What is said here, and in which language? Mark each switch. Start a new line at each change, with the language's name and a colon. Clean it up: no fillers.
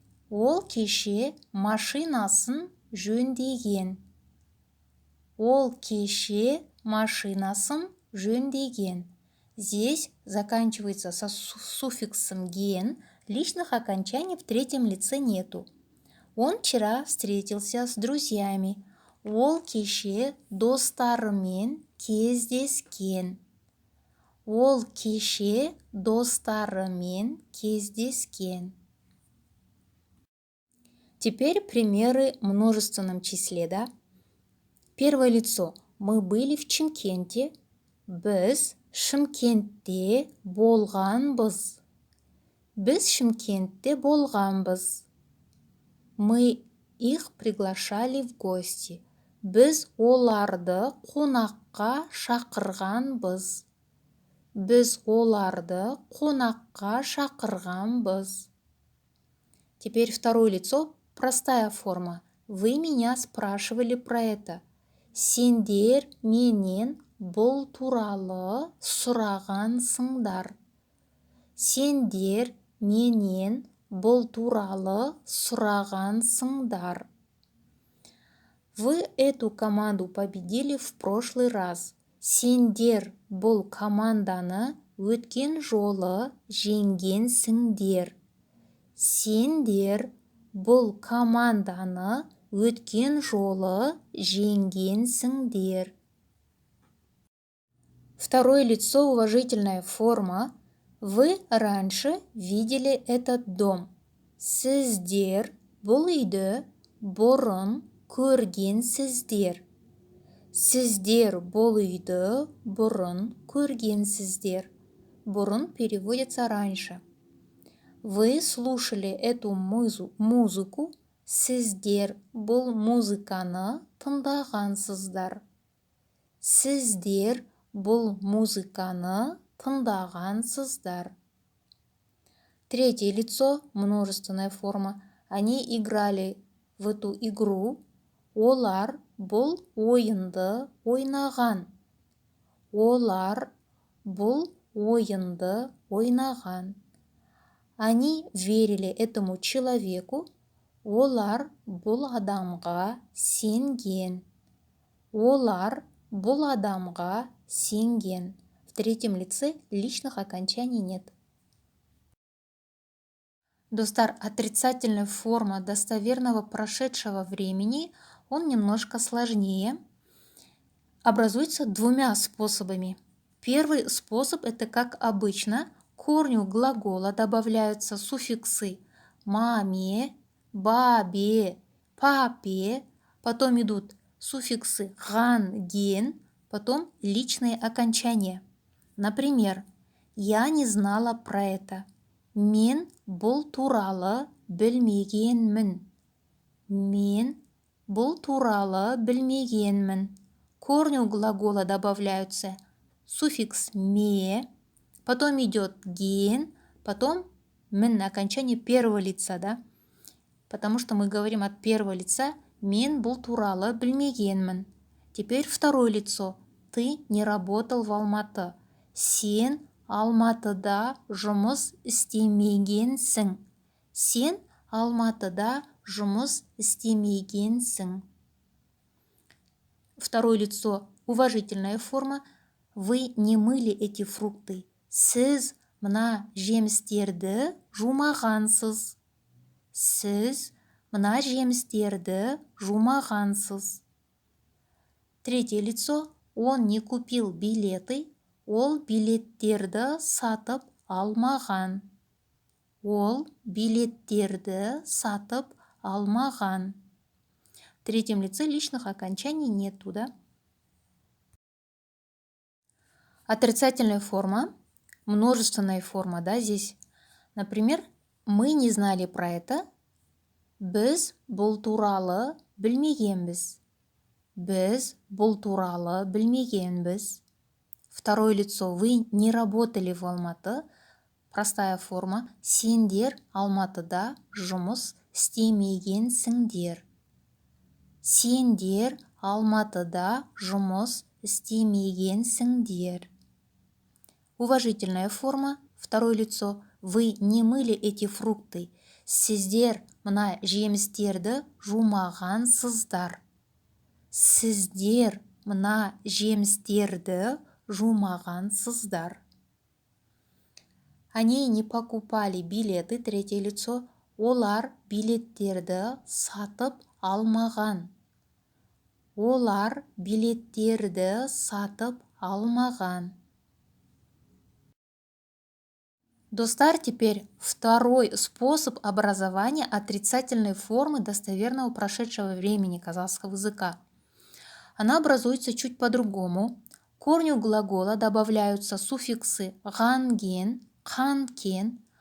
Kazakh: Ол кеше машинасын жөндеген. Ол кеше машинасын жөндеген.
Russian: Здесь заканчивается со суффиксом ген. Личных окончаний в третьем лице нету. Он вчера встретился с друзьями.
Kazakh: Ол кеше достарымен кездескен. Ол кеше достарымен кездескен.
Russian: Теперь примеры в множественном числе, да? Первое лицо. Мы были в Шымкенте.
Kazakh: Біз Шымкентте болғанбыз. Біз Шымкентте болғанбыз.
Russian: Мы их приглашали в гости.
Kazakh: Біз оларды қонаққа шақырғанбыз. Біз оларды қонаққа шақырғанбыз.
Russian: Теперь второе лицо, простая форма. Вы меня спрашивали про это.
Kazakh: Сендер менен бұл туралы сұрағансыңдар. Сендер менен бұл туралы сұрағансыңдар.
Russian: Вы эту команду победили в прошлый раз.
Kazakh: Сендер бұл команданы өткен жолы жеңгенсіңдер. Сендер бұл команданы өткен жолы жеңгенсіңдер.
Russian: Второе лицо, уважительная форма. Вы раньше видели этот дом.
Kazakh: Сіздер бұл үйді бұрын көргенсіздер. Сіздер бұл үйді бұрын көргенсіздер.
Russian: Бұрын переводится раньше. Вы слушали эту музыку.
Kazakh: Сіздер бұл музыканы тыңдағансыздар. Сіздер бұл музыканы тыңдағансыздар.
Russian: Третье лицо, множественная форма. Они играли в эту игру.
Kazakh: Олар бұл ойынды ойнаған. Олар бұл ойынды ойнаған.
Russian: Они верили этому человеку.
Kazakh: Олар бұл адамға сенген. Олар бұл адамға сенген.
Russian: В третьем лице личных окончаний нет. Достар, отрицательная форма достоверного прошедшего времени, он немножко сложнее. Образуется двумя способами. Первый способ – это как обычно. К корню глагола добавляются суффиксы маме, бабе, папе, потом идут суффиксы ган, ген, потом личные окончания. Например, я не знала про это.
Kazakh: Мен бұл туралы білмегенмін. Мен бұл туралы білмегенмін.
Russian: К корню глагола добавляются суффикс ме, потом идет ген, потом мен на окончании первого лица, да? Потому что мы говорим от первого лица
Kazakh: мен бұл туралы білмегенмін.
Russian: Теперь второе лицо. Ты не работал в Алматы.
Kazakh: Сен Алматыда жұмыс істемегенсің. Сен Алматыда жұмыс істемегенсің.
Russian: Второе лицо, уважительная форма. Вы не мыли эти фрукты.
Kazakh: Сіз мына жемістерді жумағансыз. Сіз мына жемістерді жумағансыз.
Russian: Третье лицо. Он не купил билеты.
Kazakh: Ол билеттерді сатып алмаған. Ол билеттерді сатып алмаған.
Russian: В третьем лице личных окончаний нету, да? Отрицательная форма, множественная форма, да, здесь. Например, мы не знали про это.
Kazakh: Біз бұл туралы білмегенбіз. Біз бұл туралы білмегенбіз.
Russian: Второе лицо. Вы не работали в Алматы. Простая форма.
Kazakh: Сендер Алматыда жұмыс істемегенсіңдер. Сендер Алматыда жұмыс істемегенсіңдер.
Russian: Уважительная форма. Второе лицо. Вы не мыли эти фрукты.
Kazakh: Сіздер мына жемістерді жумағансыздар. Сіздер мына жемістерді жумағансыздар.
Russian: Они не покупали билеты. Третье лицо.
Kazakh: Олар билеттерді сатып алмаған. Олар билеттерді сатып алмаған.
Russian: Достар, теперь второй способ образования отрицательной формы достоверного прошедшего времени казахского языка. Она образуется чуть по-другому. К корню глагола добавляются суффиксы ганген, ханкен.